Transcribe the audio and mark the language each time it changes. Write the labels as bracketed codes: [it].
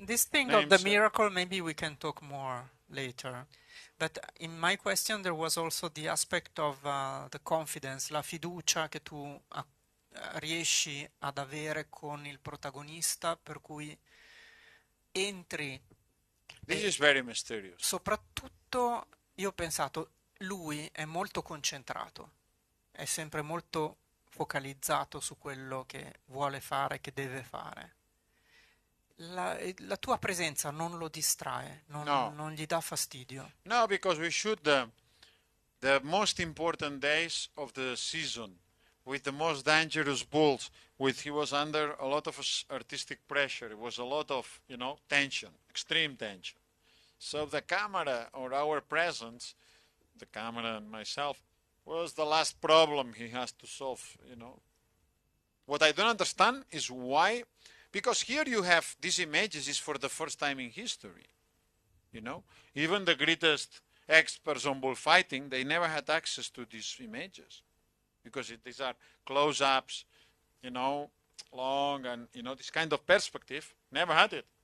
[en] this thing of the miracle, maybe we can talk more later. [it] But in my question, there was also the aspect of the confidence, la fiducia che tu riesci ad avere con il protagonista, per cui entri. [en] This is very mysterious. [it] Soprattutto io ho pensato, lui è molto concentrato, è sempre molto focalizzato su quello che vuole fare, che deve fare. La tua presenza non lo distrae, non gli dà fastidio. [en] No, because we shoot the most important days of the season with the most dangerous bulls. He was under a lot of artistic pressure. It was a lot of, tension, extreme tension. So the camera, or our presence, the camera and myself, was the last problem he has to solve, What I don't understand is why, because here you have these images is for the first time in history, Even the greatest experts on bullfighting, they never had access to these images, because these are close-ups, long, and, this kind of perspective, never had it.